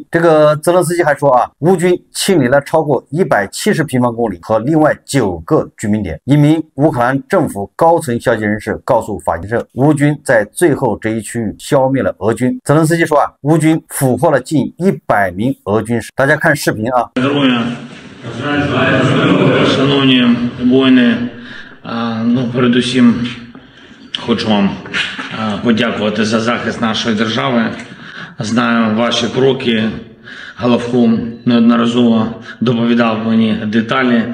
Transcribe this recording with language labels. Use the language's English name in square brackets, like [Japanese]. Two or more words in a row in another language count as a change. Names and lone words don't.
[Chinese] 这个泽连斯基还说乌军清理了超过170平方公里和另外9个居民点。一名乌克兰政府高层消息人士告诉法新社，乌军在最后这一区域消灭了俄军。泽连斯基说乌军俘获了近100名俄军士。大家看视频 [Ukrainian] Шановні воїни, передусім хочу вам подякувати за захист нашої держави. Знаю ваші кроки. Головком неодноразово доповідав мені деталі.